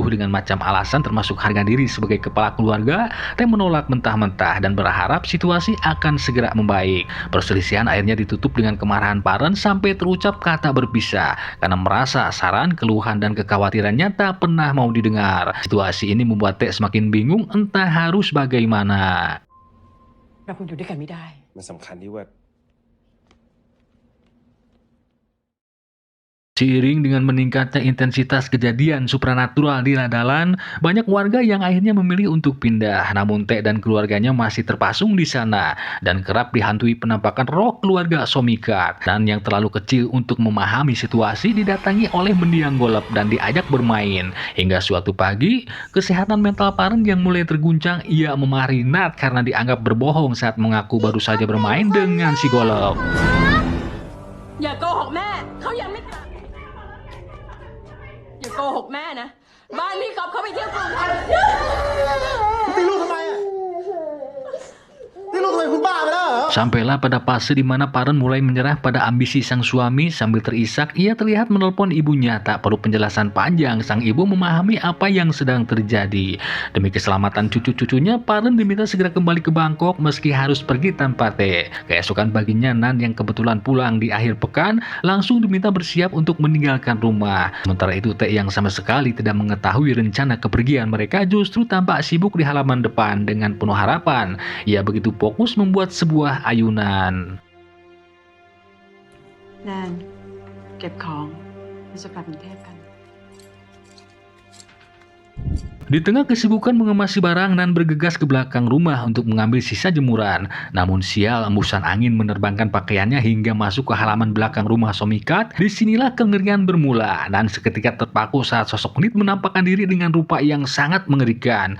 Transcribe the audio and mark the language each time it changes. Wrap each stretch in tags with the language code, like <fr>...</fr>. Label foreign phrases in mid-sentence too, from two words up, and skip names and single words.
<id>Dengan macam alasan termasuk harga diri sebagai kepala keluarga, T menolak mentah-mentah dan berharap situasi akan segera membaik. Perselisihan akhirnya ditutup dengan kemarahan Paren sampai terucap kata berpisah karena merasa saran, keluhan dan kekhawatirannya tak pernah mau didengar. Situasi ini membuat T semakin bingung entah harus bagaimana.</id> <th>เราคงอยู่ด้วยกันไม่ได้ มันสำคัญที่ว่า</th> <id>Seiring dengan meningkatnya intensitas kejadian supranatural di Ladalan, banyak warga yang akhirnya memilih untuk pindah. Namun T dan keluarganya masih terpasung di sana dan kerap dihantui penampakan roh keluarga Somikat. Dan yang terlalu kecil untuk memahami situasi didatangi oleh mendiang golep dan diajak bermain. Hingga suatu pagi, kesehatan mental Paren yang mulai terguncang, ia memarahi Nat karena dianggap berbohong saat mengaku baru saja bermain dengan si golep.</id> <th>อย่าโกหกแม่เขายังไม่ตาย โกหกแม่นะ บ้านพี่ก๊อฟเขาไปเที่ยวกรุงเทพ ตีลูกทำไมอ่ะตีลูกทำไมคุณบ้าไปแล้วเหรอ</th> <id>Sampailah pada fase di mana Paren mulai menyerah pada ambisi sang suami. Sambil terisak, ia terlihat menelpon ibunya. Tak perlu penjelasan panjang, sang ibu memahami apa yang sedang terjadi. Demi keselamatan cucu-cucunya, Paren diminta segera kembali ke Bangkok meski harus pergi tanpa Teh. Keesokan paginya, Nan yang kebetulan pulang di akhir pekan langsung diminta bersiap untuk meninggalkan rumah. Sementara itu, Teh yang sama sekali tidak mengetahui rencana kepergian mereka justru tampak sibuk di halaman depan dengan penuh harapan. Ia begitu fokus membuat sebuah ayunan.</id> <th>แนนเก็บของเราจะกลับกรุงเทพกัน</th> <id>Di tengah kesibukan mengemasi barang, Nan bergegas ke belakang rumah untuk mengambil sisa jemuran. Namun sial, embusan angin menerbangkan pakaiannya hingga masuk ke halaman belakang rumah Somikat. Disinilah kengerian bermula. Nan seketika terpaku saat sosok Nit menampakkan diri dengan rupa yang sangat mengerikan.</id>